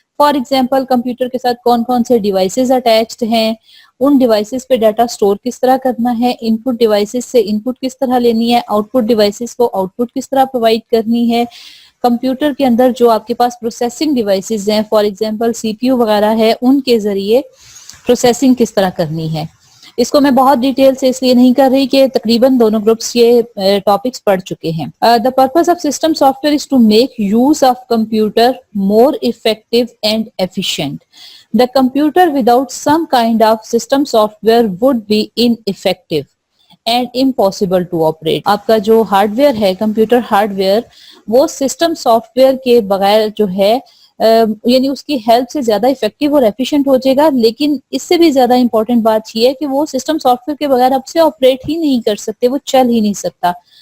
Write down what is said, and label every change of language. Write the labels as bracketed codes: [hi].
[ur] For example, computer کے ساتھ کون کون سے ڈیوائسز اٹیچڈ ہیں, ان ڈیوائسز پہ ڈیٹا سٹور کس طرح کرنا ہے, ان پٹ ڈیوائسز سے ان پٹ کس طرح لینی ہے, آؤٹ پٹ ڈیوائسز کو آؤٹ پٹ کس طرح پرووائڈ کرنی ہے, کمپیوٹر کے اندر جو آپ کے پاس پروسیسنگ ڈیوائسز ہیں for example C P U وغیرہ ہے, ان کے ذریعے پروسیسنگ کس طرح کرنی ہے. اس کو میں بہت ڈیٹیل سے اس لیے نہیں کر رہی کہ تقریباً دونوں گروپس یہ ٹاپکس پڑھ چکے ہیں. [en] The purpose of system software is to make use of computer more effective and efficient. The computer without some kind of system software would be ineffective and impossible to operate. [ur] آپ کا جو hard where ہے, computer hard where, وہ system soft where کے بغیر جو ہے یعنی اس کی ہیلپ سے زیادہ افیکٹو اور ایفیشینٹ ہو جائے گا, لیکن اس سے بھی زیادہ امپورٹنٹ بات یہ ہے کہ وہ سسٹم سافٹ ویئر کے بغیر آپ سے آپریٹ ہی نہیں کر سکتے, وہ چل ہی نہیں سکتا.